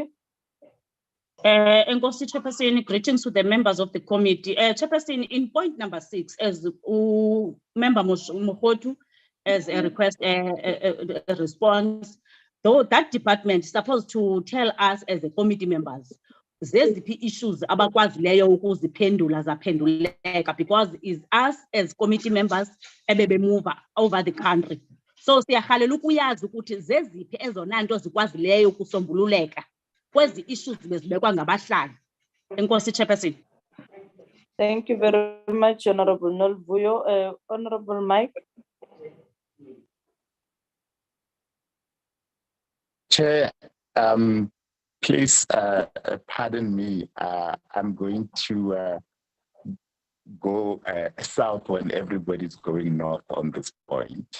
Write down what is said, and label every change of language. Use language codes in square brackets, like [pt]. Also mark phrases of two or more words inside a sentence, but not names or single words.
[xh] Enkosi Chairperson, [en] greetings to the members of the committee. Chairperson, in point number 6, as Member Mohotu, as a request, a response, though that department is supposed to tell us as the committee members, [xh] zeziphi issues abakwazileyo ukuziphendula zaphenduleka, [en] because it's us as committee members ebebe move over the country. [xh] So siyahalela ukuyazi ukuthi zeziphi ezona nto zikwazileyo ukusombululeka kwezi issues bezibekwa ngabahlali. Enkosi Chairperson. [en] Thank you very much, Honorable Nolvuyo. Honorable Mike. Chair, please pardon me. I'm going to go south when everybody's going north on this point.